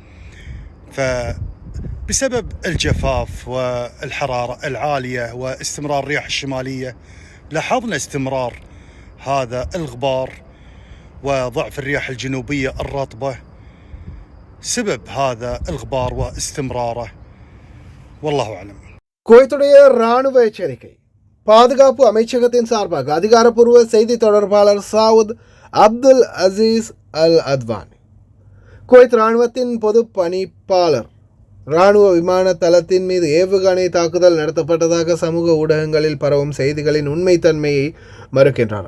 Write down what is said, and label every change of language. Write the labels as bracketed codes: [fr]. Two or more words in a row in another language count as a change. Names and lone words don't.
[ar] فبسبب الجفاف والحرارة العالية واستمرار الرياح الشمالية لاحظنا استمرار هذا الغبار وضعف الرياح الجنوبية الرطبة. سبب هذا الغبار واستمراره والله أعلم. [ta] குவைத்துடைய இராணுவ எச்சரிக்கை. பாதுகாப்பு அமைச்சகத்தின் சார்பாக அதிகாரப்பூர்வ செய்தி தொடர்பாளர் சாவுத் அப்துல் அசீஸ் அல் அத்வானி, குவைத் இராணுவத்தின் பொது பணிப்பாளர், இராணுவ விமான தளத்தின் மீது ஏவுகணை தாக்குதல் நடத்தப்பட்டதாக சமூக ஊடகங்களில் பரவும் செய்திகளின் உண்மைத்தன்மையை மறுக்கின்றார்.